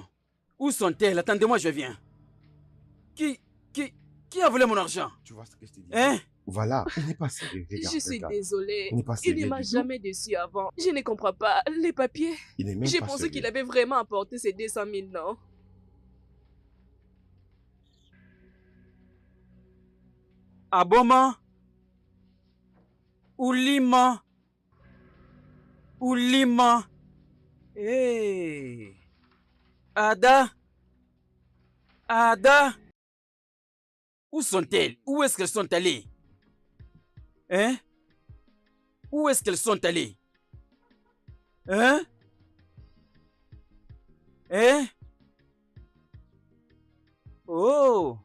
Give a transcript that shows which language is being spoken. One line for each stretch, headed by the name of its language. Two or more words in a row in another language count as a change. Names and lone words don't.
French: Où sont-elles? Attendez-moi, je viens. Qui a volé mon argent? Tu vois ce que je te dis? Hein? Voilà, il n'est pas sérieux. Regarde, Je suis regarde. désolée. Il n'est pas Il ne sérieux m'a du tout. jamais déçu avant. Je ne comprends pas. Les papiers. Il n'est même J'ai pas pensé sérieux. qu'il avait vraiment apporté ces 200 000, non? Aboma? Oulima? Oulima? Hey! Ada? Ada? Où sont-elles? Où est-ce qu'elles sont allées? Hein? Où est-ce qu'elles sont allées? Hein? Hein? Oh!